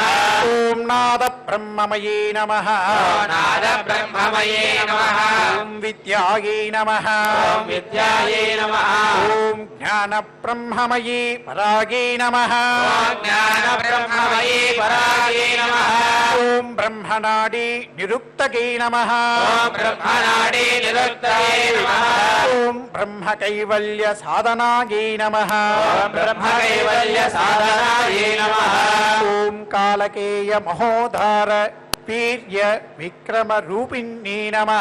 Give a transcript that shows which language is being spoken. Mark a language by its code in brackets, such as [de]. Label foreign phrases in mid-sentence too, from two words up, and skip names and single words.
[sa] ॐ नादब्रह्ममये नमः नादब्रह्ममये नमः ॐ विद्यायै नमः ॐ विद्यायै नमः ॐ ज्ञानब्रह्ममये परायै नमः ॐ ज्ञानब्रह्ममये परायै బ్రహ్మనాడి నిరుక్తకై నమః ఓం బ్రహ్మనాడి నిరుక్తయే నమః ఓం బ్రహ్మ కైవల్య సాధనాయై నమః ఓం బ్రహ్మ కైవల్య సాధనాయే నమః ఓం కాలకేయ మహోధార వీర్య విక్రమ రూపిణ్యై నమః